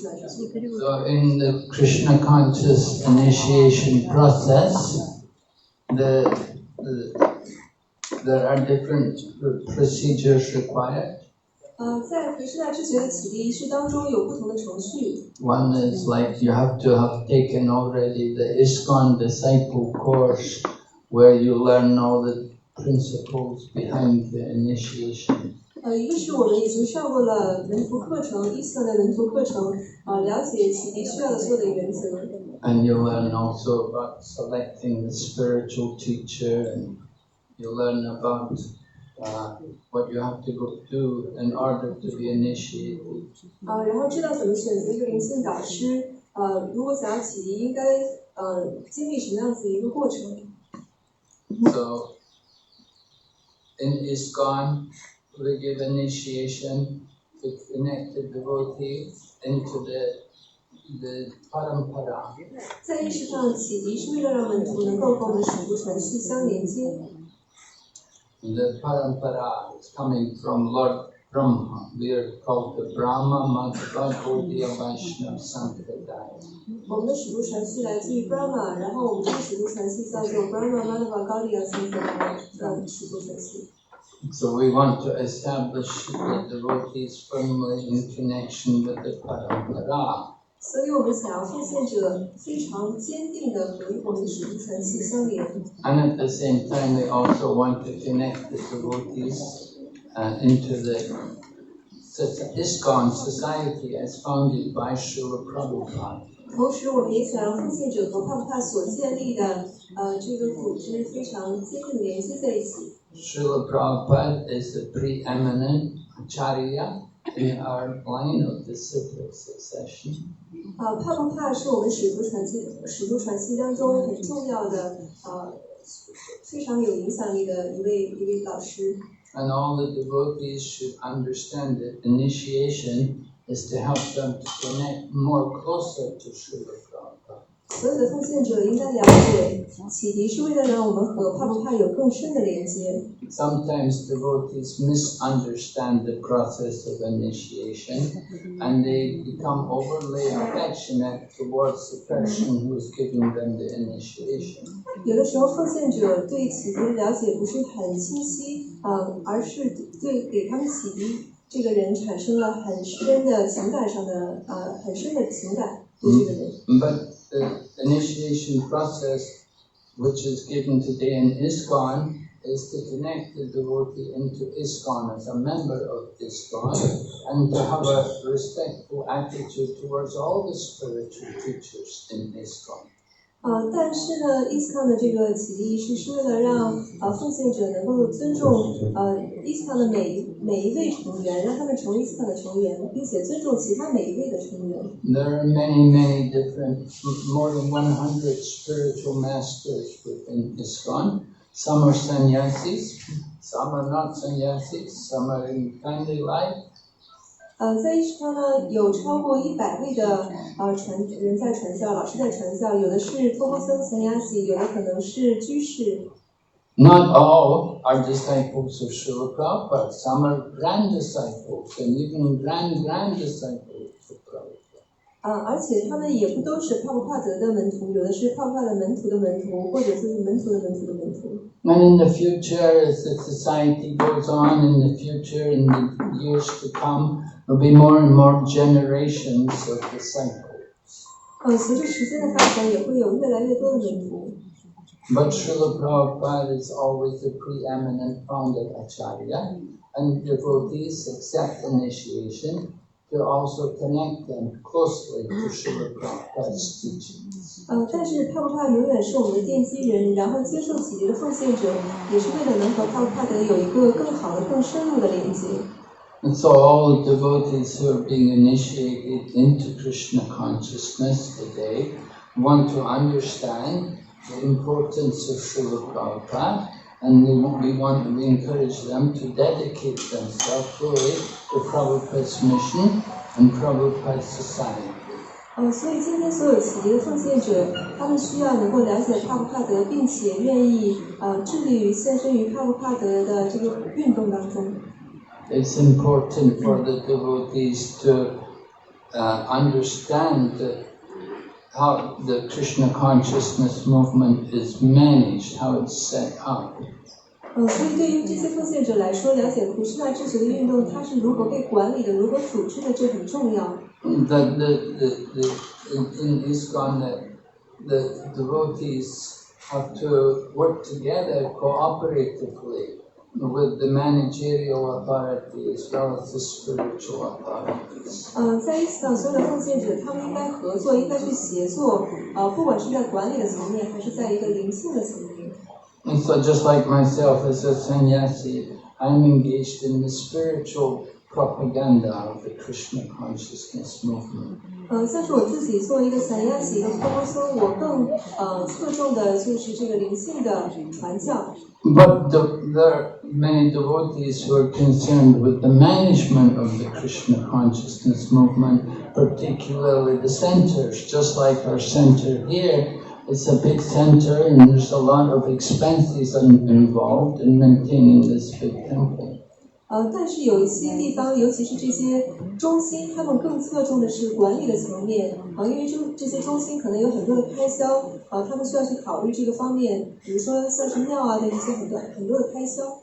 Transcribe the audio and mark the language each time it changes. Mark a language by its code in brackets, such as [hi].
[en] So in the Krishna conscious initiation process, there are different procedures required. [zh] 在回师大知觉的启迪仪式当中有不同的程序。 [en] One is like you have to have taken already the ISKCON disciple course, where you learn all the principles behind the initiation. [zh] 一个是我们已经上过了文图课程，ISKCON的文图课程，了解启迪需要的所有的原则。 [en] And you learn also about selecting the spiritual teacher, and you learn about what you have to go do in order to be initiated. [zh] 然后知道怎么选择一个灵性导师，如果想要启迪，应该经历什么样子的一个过程？ [en] So, in ISKCON, we give initiation to connect the devotee into the parampara. [zh] 在意识上启迪是为了让门徒能够和我们的使徒传系相连接。 [en] The parampara is coming from Lord Brahma. We are called the Brahma Madhva Gaudiya Vaishnava Sampradaya. [zh] 我们的使徒传系来自于 Brahma， 然后我们这个使徒传系叫做 Brahma Madhva Gaudiya Sampradaya 使徒传系。 [en] So we want to establish the devotees firmly in connection with the parampara. [zh] 所以我们想要奉献者非常坚定的和我们的使徒传系相连。 [en] And at the same time, we also want to connect the devotees into the ISKCON society as founded by Srila Prabhupada. [zh] 同时，我们也想让奉献者和帕布帕所建立的这个组织非常坚定的连接在一起。 [en] Srila Prabhupada is the preeminent acharya in our line of disciplic succession. [zh] 帕布帕是我们使徒传系当中很重要的非常有影响力的一位导师。 [en] And all the devotees should understand that initiation is to help them to connect more closer to Srila Prabhupada. [zh] 所有的奉献者应该了解，启迪是为了让我们和帕布帕有更深的连接。 [en] Sometimes devotees misunderstand the process of initiation and they become overly affectionate towards the person who is giving them the initiation. [zh] 有的时候，奉献者对启迪的了解不是很清晰，而是对给他们启迪这个人产生了很深的情感上的情感对这个人。 [en] But the initiation process, which is given today in ISKCON, is to connect the devotee into ISKCON as a member of ISKCON and to have a respectful attitude towards all the spiritual teachers in ISKCON. [zh] 但是呢 ，ISKCON 的这个启迪仪式是为了让奉献者能够尊重ISKCON 的每一位成员，让他们成为 ISKCON 的成员，并且尊重其他每一位的成员。 [en] There are many different, more than 100 spiritual masters within ISKCON. Some are sannyasis, some are not sannyasis, some are in family life. [zh] 在ISKCON 呢，有超过100位的人在传教，老师在传教，有的是托钵僧 sannyasi， 有的可能是居士。 [en] Not all are disciples of Srila Prabhupada. Some are grand disciples and even grand disciples of Prabhupada. [zh] 而且他们也不都是帕布帕德的门徒，有的是帕布帕的门徒的门徒，或者说是门徒的门徒的门徒。 [en] And in the future, as the society goes on, in the future, in the years to come, there will be more and more generations of disciples. [zh] 随着时间的发展，也会有越来越多的门徒。 [en] But Srila Prabhupada is always the preeminent founder acharya, and devotees accept initiation to also connect them closely to Srila Prabhupada's teachings. [zh] 但是帕布帕永远是我们的奠基人，然后接受启迪的奉献者，也是为了能和帕布帕德有一个更好的、更深入的连接。 [en] And so all the devotees who are being initiated into Krishna consciousness today want to understand the importance of Srila Prabhupada, and we encourage them to dedicate themselves fully to Prabhupada's mission and Prabhupada's society. [zh] 所以今天所有启迪的奉献者，他们需要能够了解帕布帕德，并且愿意致力于献身于帕布帕德的这个运动当中。 [en] It's important for the devotees to understand how the Krishna consciousness movement is managed, how it's set up. [zh] 所以对于这些奉献者来说，了解普什那智学的运动，它是如何被管理的，如何组织的，这很重要。 [en] That in ISKCON, the devotees have to work together cooperatively with the managerial authority as well as the spiritual authorities. [zh] 在ISKCON所有的奉献者，他们应该合作，应该去协作，不管是在管理的层面，还是在一个灵性的层面。 [en] And so just like myself as a sannyasi, I'm engaged in the spiritual propaganda of the Krishna consciousness movement. [zh] 像是我自己作为一个散亚喜一个高僧，我更侧重的就是这个灵性的传教。 [en] But there are many devotees who are concerned with the management of the Krishna consciousness movement, particularly the centers. Just like our center here, it's a big center and there's a lot of expenses involved in maintaining this big temple. [zh] 但是有一些地方，尤其是这些中心，他们更侧重的是管理的层面因为这些中心可能有很多的开销他们需要去考虑这个方面，比如说像是庙的一些很多的开销。